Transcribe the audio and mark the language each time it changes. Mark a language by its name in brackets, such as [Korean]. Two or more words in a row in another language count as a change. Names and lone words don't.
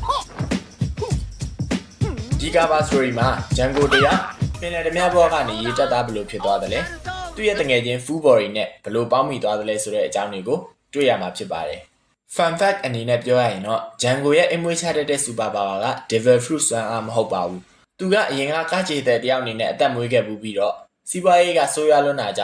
[Burmese] ဒီ [English] cover story [Burmese] မှာ Django တရားပင်လယ်ဓမြဘောကနေရေးတက်သားဘယ်လိုဖြစ်သွားသလဲသူ့ရဲ့တငယ်ချင်း Full Body နဲ့ဘယ်လိုပေါင်းမိသွားသလဲဆိုတဲ့အကြောင်းတွေကိုတွေ့ရမှာဖြစ်ပါတယ် [English] Fun fact [Burmese] အနေနဲ့ပြောရရင်တော့ Django ရဲ့အိမ်မွေးချတတ်တဲ့ [English] super power [Burmese] က [English] Devil Fruit [Burmese] စွမ်းအားမဟုတ်ပါဘူးသူကအရင်ကကကြေတဲ့တယောက်အနေနဲ့အသက်မွေးခဲ့ပြီးတော့စီးပွားရေးကဆိုးရွားလွန်းတာကြော